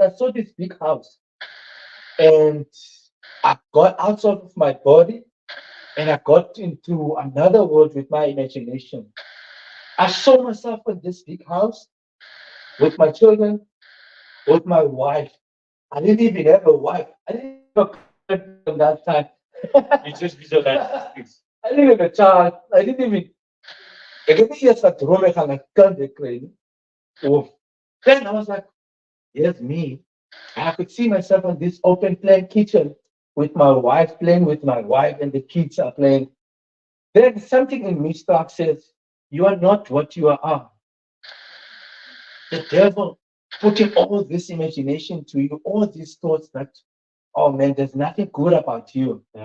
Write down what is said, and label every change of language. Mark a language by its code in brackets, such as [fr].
[en] I saw this big house, and I got out of my body, and I got into another world with my imagination. I saw myself in this big house with my children, with my wife. I didn't even have a wife. I didn't have a girlfriend at that time. You just visualize this. I didn't have a child. I didn't even. [af] Ek het nie eers gedroom ek gaan 'n kind kry nie. [en] Of then I was like, yes, me. I could see myself in this open plan kitchen with my wife playing with my wife and the kids are playing. Then something in me starts says, you are not what you are. The devil putting all this imagination to you, all these thoughts that, oh man, there's nothing good about you.